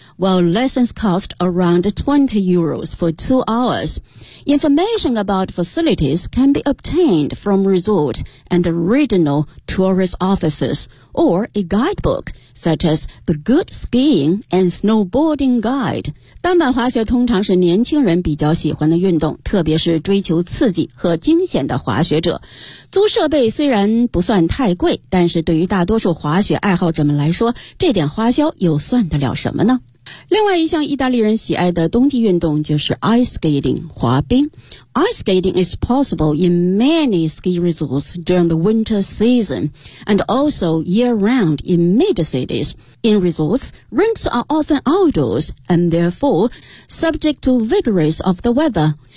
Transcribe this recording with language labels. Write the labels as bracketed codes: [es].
[en] While lessons cost around 20 euros for 2 hours. Information about facilities can be obtained from resort and regional tourist offices or a guidebook such as the Good Skiing and Snowboarding Guide. [zh] 单板滑雪通常是年轻人比较喜欢的运动，特别是追求刺激和惊险的滑雪者。租设备虽然不算太贵，但是对于大多数滑雪爱好者们来说，这点花销又算得了什么呢？另外一项意大利人喜爱的冬季运动就是 ice skating, 滑冰。 [en] Ice skating is possible in many ski resorts during the winter season and also year-round in mid-cities. In resorts, rinks are often outdoors and therefore subject to vagaries of the weather.